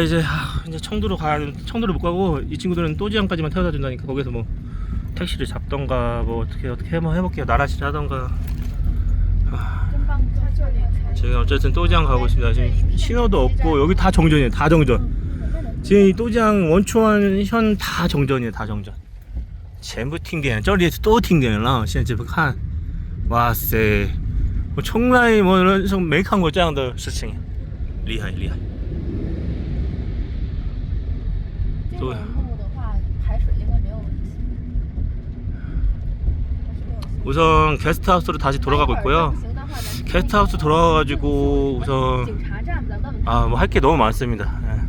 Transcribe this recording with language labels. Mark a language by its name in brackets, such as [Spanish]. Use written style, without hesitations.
[Korean] 이제 청도로 청도를 못 가고 이 친구들은 또지양까지만 태워다 준다니까 거기서 뭐 택시를 잡던가 뭐 어떻게 한번 해볼게요. 나라시 하던가. 지금 어쨌든 또지양 가고 있습니다. 지금 신호도 없고 여기 다 정전이에요. 다 정전. 지금 이 또지양 원초원 현 다 정전이에요. 다 정전. [Chinese] 全部停电，这里都停电了。现在这么看，哇塞，我从来人生没看过这样的事情，厉害厉害。这种路的话，排水应该没有问题。 [Korean] 우선 게스트하우스로 다시 돌아가고 있고요. 게스트하우스 돌아가가지고 우선 뭐 할 게 너무 많습니다.